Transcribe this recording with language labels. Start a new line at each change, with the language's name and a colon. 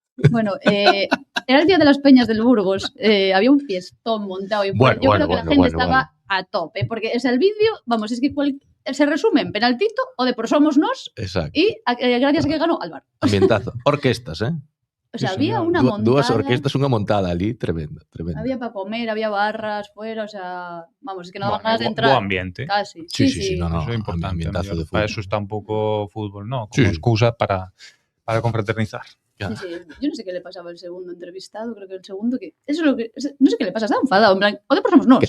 Spanish: Bueno, era el Día de las Peñas del Burgos, había un fiestón montado y yo creo que la gente estaba a tope, porque es el vídeo, vamos, es que se resume en penaltito o de por somos nos. Exacto. Y gracias a que ganó Álvaro. Ambientazo. Orquestas, O sea, había una montada.
Galician: Dúas orquestas, unha montada ali, tremenda.
Spanish: Había para comer, había barras fuera, o sea, vamos, es que no daban ganas de entrar.
Galician: Bo ambiente.
Spanish: Casi. Sí, no,
Galician: eso é importante. Ambientazo de fútbol.
Spanish: Para eso está un pouco fútbol, ¿no? Como excusa para confraternizar. Sí. Yo no sé qué le pasaba al segundo entrevistado, creo que el segundo que... Eso es lo que... No sé qué le pasa, estaba enfadado, en plan,
Galician: o Depor somos nós.